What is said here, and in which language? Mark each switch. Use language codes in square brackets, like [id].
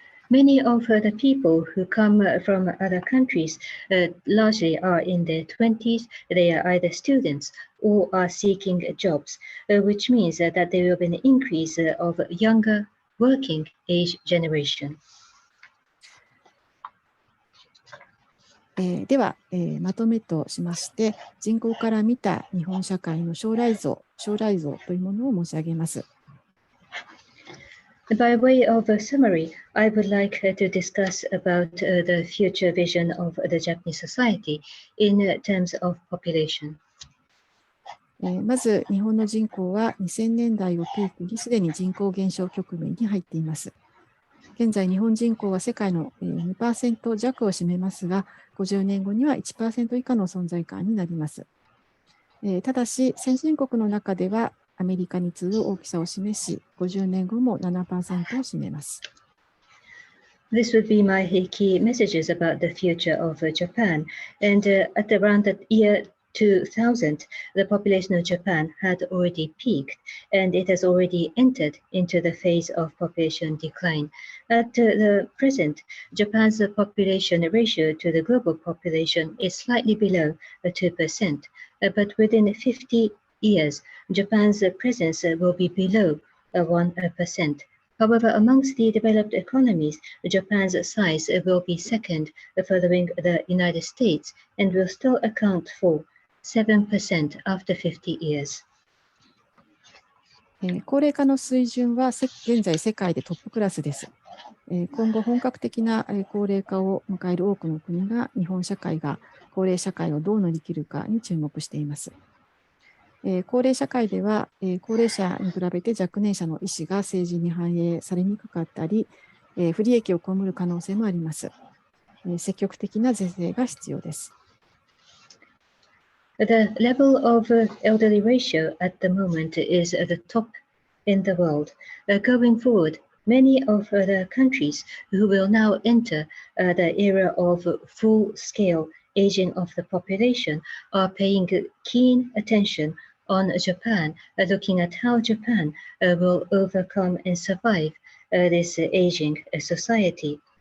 [en] Many of the people who come from other countries largely are in their 20s. They are either students or are seeking jobs, which means that there will be an increase of younger working age generation. [ja] では、まとめとしまして、人口から見た日本社会の将来像というものを申し上げます。 [en] By way of a summary, I would like to discuss about the future vision of the Japanese society in terms of population. [ja] まず、日本の人口は2000年代をピークにすでに人口減少局面に入っています。現在、日本人口は世界の 2% 弱を占めますが、50年後には 1% 以下の存在感になります。ただし、先進国の中ではアメリカに次ぐ大きさを示し、50年後も 7% を占めます。 [en] This would be my key messages about the future of Japan. And at around the year 2000, the population of Japan had already peaked, and it has already entered into the phase of population decline. At the present, Japan's population ratio to the global population is slightly below 2%, but within 50 years, Japan's presence will be below 1%. However, amongst the developed economies, Japan's size will be second following the United States and will still account for 7% after 50 years. [ja] 高齢化の水準は現在世界でトップクラスです。今後本格的な高齢化を迎える多くの国が日本社会が高齢社会をどう乗り切るかに注目しています。高齢社会では高齢者に比べて若年者の意思が政治に反映されにくかったり、不利益を被る可能性もあります。積極的な是正が必要です。 [en] The level of elderly ratio at the moment is at the top in the world. Going forward, many of the countries who will now enter the era of full-scale aging of the population are paying keen attention on Japan, looking at how Japan will overcome and survive this aging society.